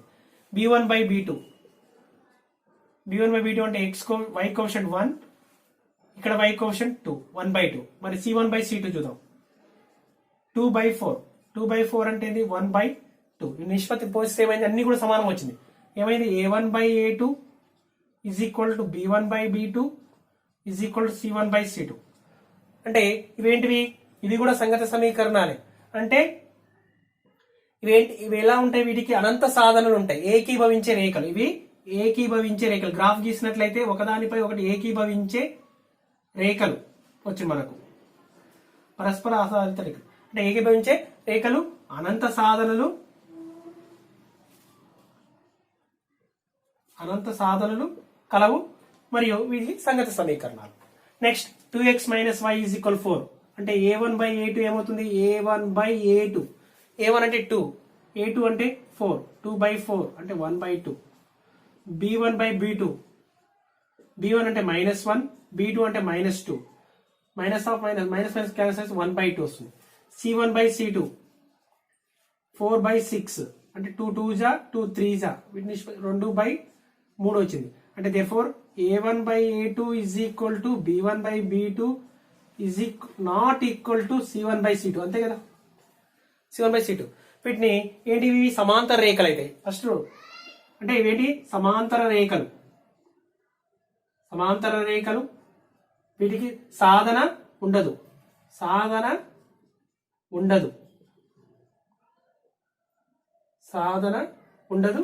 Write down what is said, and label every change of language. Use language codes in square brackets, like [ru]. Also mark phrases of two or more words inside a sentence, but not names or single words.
[te] b1/b2 అంటే y కోఎఫిషియంట్ 1, ఇక్కడ y కోఎఫిషియంట్ 2, 1/2. మరి c1/c2 చూద్దాం, 2/4 అంటే ఇది 1/2. ఈ నిష్పత్తి పోస్తే ఏమైంది, అన్ని కూడా సమానం వచ్చింది. ఏమైంది, [en] a1/a2 is equal to b1/b2 is equal to c1/c2. [te] అంటే ఇవేంటివి, ఇవి కూడా సంగత సమీకరణాలే. అంటే ఇవి ఎలా ఉంటాయి, వీటికి అనంత సాధనలు ఉంటాయి, ఏకీభవించే రేఖలు. ఇవి ఏకీభవించే రేఖలు. గ్రాఫ్ గీసినట్లయితే ఒకదానిపై ఒకటి ఏకీభవించే రేఖలు వచ్చింది మనకు, పరస్పర ఆధారిత రేఖలు. అంటే ఏకీభవించే రేఖలు అనంత సాధనలు కలవు మరియు వీటి సంగత సమీకరణాలు. నెక్స్ట్ 2x - y = 4. అంటే a1/a2 ఏమవుతుంది, a1/a2, a1 అంటే 2, a2 అంటే 4, 2/4 అంటే 1/2. b1/b2, b1 అంటే -1, b2 అంటే -2, క్యాన్సల్ 1/2 వస్తుంది. c1/c2 4/6 అంటే 2 2s 2 3s, వీటిని 2/3 వచ్చింది. [en] అంటే therefore a1/a2 is equal to b1/b2 is not equal to c1/c2. [te] అంతే కదా, c1/c2. వీటిని ఏంటివి, సమాంతర రేఖలు అయితే ఫస్ట్. అంటే ఇవేంటి, సమాంతర రేఖలు. వీటికి సాధన ఉండదు.